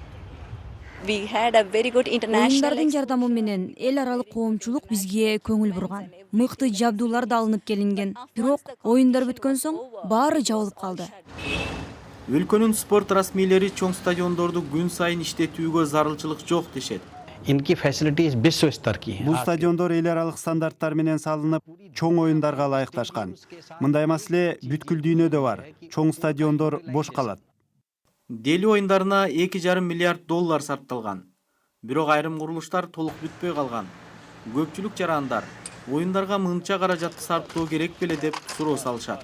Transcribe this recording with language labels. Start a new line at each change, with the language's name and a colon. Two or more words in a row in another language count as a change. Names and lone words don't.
Kyrgyz: Оюндардын жардамы менен эл аралык коомчулук бизге көңүл бурган. Мыкты жабдуулар да алынып келинген. Бирок оюндар бүткөн соң баары жабылып калды. Өлкөнүн спорт расмийлери чоң стадиондорду күн сайын иштетүүгө зарылчылык жок дешет.
Hindi: इनकी फैसिलिटीज विश्व स्तर की हैं।
Kyrgyz: Бул стадиондор эл аралык стандарттар менен салынып, чоң оюндарга ылайыкташкан. Мындай маселе бүткүл дүйнөдө бар. Чоң стадиондор бош калат. Дели оюндарына 2,5 миллиард доллар сарпталган. Бирок айрым курулуштар толук бүтпөй калган. Көпчүлүк жарандар оюндарга мынча каражатты сарптоо керек беле деп суроо салышат.